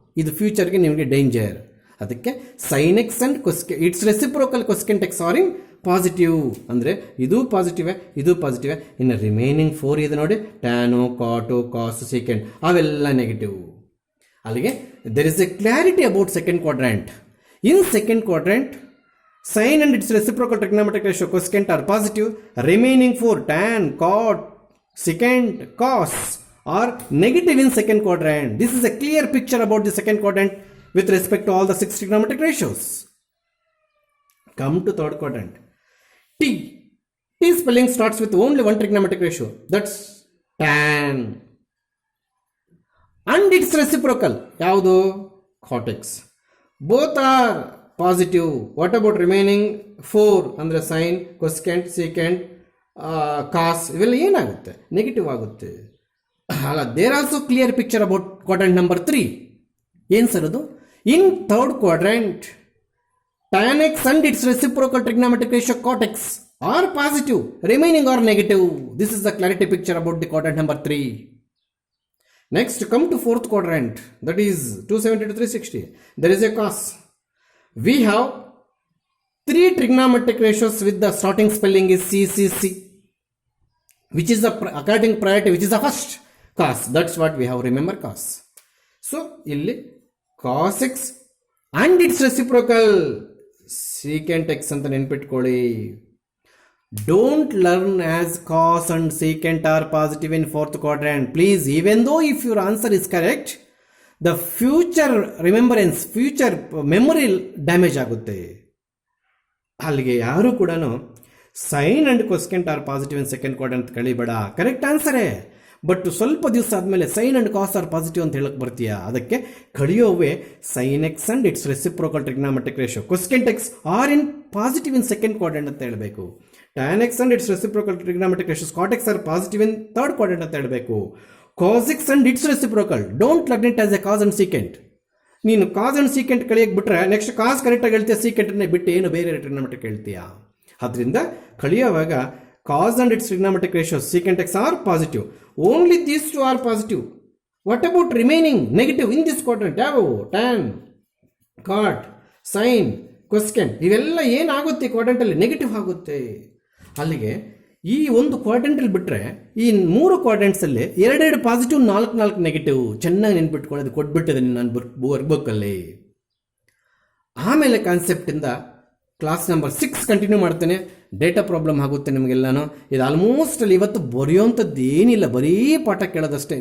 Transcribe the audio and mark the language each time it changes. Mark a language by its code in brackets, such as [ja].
[kn] ಇದು ಫ್ಯೂಚರ್ಗೆ ನಿಮಗೆ ಡೇಂಜರ್. ಅದಕ್ಕೆ [en] sine x and its reciprocal cosecant x are in positive [kn] ಅಂದರೆ ಇದು ಪಾಸಿಟಿವೆ, ಇದು ಪಾಸಿಟಿವೆ. ಇನ್ನು ರಿಮೈನಿಂಗ್ 4 ಇದೆ ನೋಡಿ, [en] tan, cot, cos, secant, [kn] ಅವೆಲ್ಲ ನೆಗೆಟಿವ್. ಅಲ್ಲಿಗೆ [en] There is a clarity about second quadrant. In second quadrant, sine and its reciprocal trigonometric ratio cosecant are positive. Remaining 4 tan, cot, secant, cos are negative in second quadrant. This is a clear picture about the second quadrant with respect to all the 6 trigonometric ratios. Come to third quadrant. T spelling starts with only one trigonometric ratio. That's tan. And its reciprocal. [kn] Yaudu? [en] Cot x. Both are positive. What about remaining 4? [kn] Andre [en] sine, cosecant, secant, cos. [kn] ಇವೆಲ್ಲ ಏನಾಗುತ್ತೆ? Negative ಆಗುತ್ತೆ. ಅಲ್ಲ, [en] There also clear picture about quadrant number 3. [kn] ಏನು sir ಅದು? [en] In third quadrant, tan x and its reciprocal trigonometric ratio cot x are positive. Remaining are negative. This is the clarity picture about the quadrant number 3. Next, come to fourth quadrant, that is 270 to 360. There is a cos. We have 3 trigonometric ratios with the starting spelling is CCC, which is the according priority, which is the first cos. That's what we have. Remember cos. [kn] So, illi [en] cos x and its reciprocal secant x [kn] ಅಂತ ನೆನ್ಪಿಟ್ಕೊಳ್ಳಿ. [en] Don't learn as cos and secant are positive in fourth quadrant. Please, even though if your answer is correct, the future remembrance, future memory damage [kn] ಆಗುತ್ತೆ. ಅಲ್ಲಿಗೆ ಯಾರು ಕೂಡ [en] sine and cosecant are positive in second quadrant [kn] ಅಂತ ಕಳಿಬೇಡ. [en] correct ಆನ್ಸರೇ, but [kn] ಸ್ವಲ್ಪ ದಿವಸ ಆದಮೇಲೆ [en] sine and cos are positive [kn] ಅಂತ ಹೇಳಕ್ ಬರ್ತೀಯಾ? ಅದಕ್ಕೆ ಕಳಿಯೋವೆ [en] sine x and its reciprocal trigonometric ratio cosecant x are in positive in second quadrant [kn] ಅಂತ ಹೇಳಬೇಕು. [en] tan x and its reciprocal trigonometric ratios cot x are positive in third quadrant [kn] ಅಂತ ಹೇಳಬೇಕು. [en] cos x and its reciprocal, don't learn it as a cos and secant. [kn] ನೀನು cause and secant ಕಳಿಯಕ್ಕೆ ಬಿಟ್ರೆ next ಕಾಸ್ ಕರೆಕ್ಟಾಗಿ ಹೇಳ್ತೀಯ, ಸೀಕೆಂಟನ್ನೇ ಬಿಟ್ಟು ಏನು ಬೇರೆ trigonometric ಹೇಳ್ತೀಯಾ? ಅದರಿಂದ ಕಳಿಯುವಾಗ [en] cos and its trigonometric ratios secant x are positive. Only these two are positive. What about remaining negative in this quadrant? [kn] ಯಾವು? tan, cot, sin, cosecant ಇವೆಲ್ಲ ಏನಾಗುತ್ತೆ ಕ್ವಾಡ್ರೆಂಟಲ್ಲಿ? ನೆಗೆಟಿವ್ ಆಗುತ್ತೆ. ಅಲ್ಲಿಗೆ ಈ ಒಂದು ಕ್ವಾಡ್ರೆಂಟಲ್ಲಿ ಬಿಟ್ಟರೆ ಈ 3 ಕ್ವಾಡ್ರೆಂಟ್ಸಲ್ಲಿ 2 ಪಾಸಿಟಿವ್, 4 ನೆಗೆಟಿವ್. ಚೆನ್ನಾಗಿ ನೆನ್ಪಿಟ್ಕೊಳ್ಳೋದು ಕೊಟ್ಬಿಟ್ಟಿದೆ ನಾನು ವರ್ಕ್ಬುಕ್ಕಲ್ಲಿ. ಆಮೇಲೆ ಕಾನ್ಸೆಪ್ಟಿಂದ [en] class number 6 continue [kn] ಮಾಡ್ತೇನೆ. ಡೇಟಾ ಪ್ರಾಬ್ಲಮ್ ಆಗುತ್ತೆ ನಿಮಗೆಲ್ಲನೂ. ಇದು ಆಲ್ಮೋಸ್ಟ್ ಅಲ್ಲಿ ಇವತ್ತು ಬರೆಯೋಂಥದ್ದು ಏನಿಲ್ಲ, ಬರೀ ಪಾಠ ಕೇಳೋದಷ್ಟೇ.